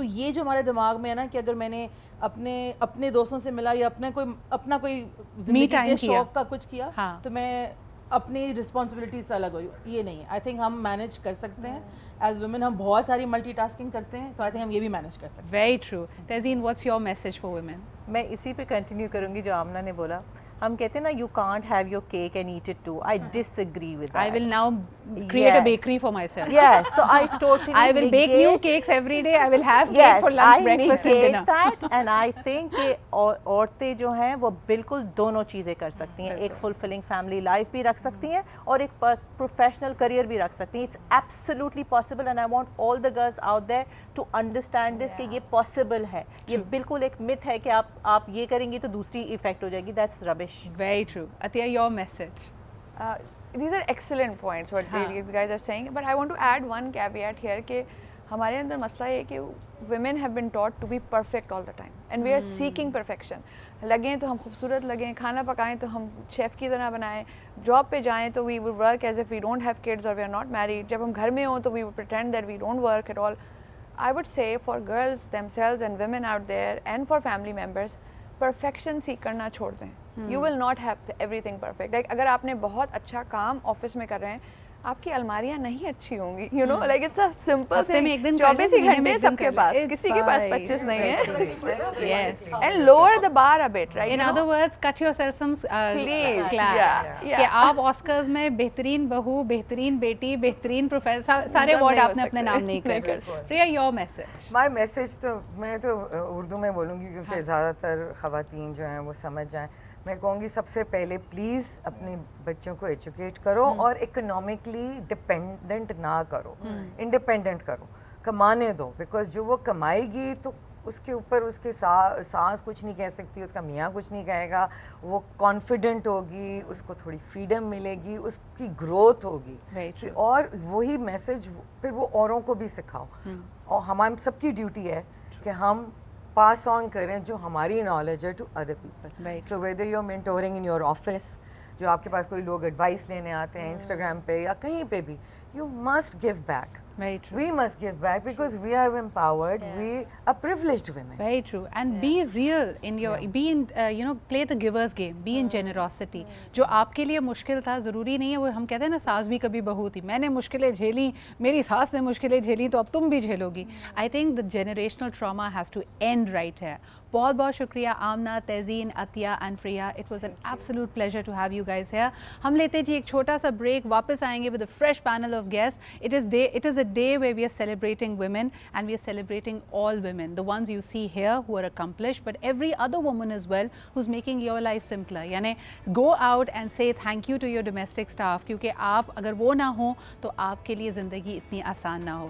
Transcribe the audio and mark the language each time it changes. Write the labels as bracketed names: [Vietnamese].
[Urdu] سو یہ جو ہمارے دماغ میں ہے نا کہ اگر میں نے اپنے دوستوں سے ملا یا اپنا کوئی زندگی کے شوق کا کچھ کیا تو میں اپنی رسپانسبلٹی سے الگ ہو رہی ہوں, یہ نہیں ہے. [English] I think [Urdu] ہم مینیج کر سکتے ہیں [English] as women, [Urdu] ہم بہت ساری ملٹی ٹاسکنگ کرتے ہیں, تو آئی تھنک ہم یہ بھی مینیج کر سکتے ہیں. [English] Very true. Tehzeen, what's your message for women? [Urdu] میں اسی پہ کنٹینیو کروں گی جو آمنہ نے بولا. ہم کہتے ہیں نا [English] You can't have your cake and eat it too. I disagree with that. I will now create a bakery for myself. Yes, so I totally I will bake new cakes every day. I will have cake for lunch, breakfast and dinner. That, and I think [Urdu] کہ عورتیں جو ہیں وہ بالکل دونوں چیزیں کر سکتی ہیں, ایک [English] fulfilling family life [Urdu] بھی رکھ سکتی ہیں اور ایک [English] professional career [Urdu] بھی رکھ سکتی ہیں. [English] It's absolutely possible and I want all the girls out there to understand this [Urdu] کہ یہ possible ہے. یہ بالکل ایک myth ہے کہ آپ یہ کریں گی تو دوسری effect ہو جائے گی. [English] That's rubbish. Very true. Atiya, your message? These are excellent points what these guys are saying, but I want to add one caveat here کہ [Urdu] ہمارے اندر مسئلہ یہ ہے کہ [English] Women have been taught to be perfect all the time and we are seeking perfection. [Urdu] لگیں تو ہم خوبصورت لگیں, کھانا پکائیں تو ہم شیف کی طرح بنائیں, جاب پہ جائیں تو [English] we would work as if we don't have kids اور we are not married, [Urdu] جب ہم گھر میں ہوں تو [English] We would pretend that we don't work at all. I would say for girls themselves and women out there and for family members, perfection seek [Urdu] کرنا چھوڑ دیں. [English] You will not have everything perfect. [Urdu] Like اگر آپ نے بہت اچھا کام office میں کر رہے ہیں, آپ کی الماریاں نہیں اچھی ہوں گی, [English] you know, like it's a simple [Urdu] ہفتے میں ایک دن 24 ہی گھنٹے سب کے پاس, کسی کے پاس 25 نہیں ہے. [English] And lower the bar a bit, right. In other words, cut yourself some Please. slack. Yeah. [Urdu] کہ آپ آسکرز میں بہترین بہو, بہترین بیٹی, بہترین پروفیسر, سارے ایوارڈ آپ نے اپنے نام نہیں کر. [English] Priya, your message. My message [Urdu] تو میں تو اردو میں بولوں گی کیونکہ زیادہ تر خواتین جو ہیں وہ سمجھ جائیں. میں کہوں گی سب سے پہلے پلیز اپنے بچوں کو ایجوکیٹ کرو اور اکنامکلی ڈپینڈنٹ نہ کرو, انڈیپینڈنٹ کرو, کمانے دو. بیکاز جو وہ کمائے گی تو اس کے اوپر اس کے ساس کچھ نہیں کہہ سکتی, اس کا میاں کچھ نہیں کہے گا, وہ کانفیڈنٹ ہوگی, اس کو تھوڑی فریڈم ملے گی, اس کی گروتھ ہوگی. اور وہی میسج پھر وہ اوروں کو بھی سکھاؤ. اور ہماری سب کی ڈیوٹی ہے کہ ہم پاس آن کریں جو ہماری نالج ہے [English] To other people. So whether you are mentoring in your office, [Urdu] جو آپ کے پاس کوئی لوگ ایڈوائس لینے آتے ہیں انسٹاگرام پہ یا کہیں پہ بھی, [English] you must give back. Very true. We must give back because we are empowered. We are privileged women. Very true. And be real in your, be in, play the giver's game, be in generosity. [Urdu] جو آپ کے لیے مشکل تھا, ضروری نہیں ہے وہ, ہم کہتے ہیں نا ساس بھی کبھی بہو تھی, میں نے مشکلیں جھیلی, میری ساس نے مشکلیں جھیلی, تو اب تم بھی جھیلو گی. [English] I think the generational trauma has to end right here. [Urdu] بہت بہت شکریہ آمنہ, تہزین, عطیہ and فریہ. [English] It was an absolute pleasure to have you guys here. [Urdu] ہم لیتے جی ایک چھوٹا سا بریک, واپس آئیں گے [English] With a fresh panel of guest. It is a day where we are celebrating women and we are celebrating all women, the ones you see here who are accomplished, but every other woman as well who's making your life simpler. [Urdu] یعنی [English] go out and say thank you to your domestic staff, [Urdu] کیونکہ آپ اگر وہ نہ ہوں تو آپ کے لیے زندگی اتنی آسان نہ ہو.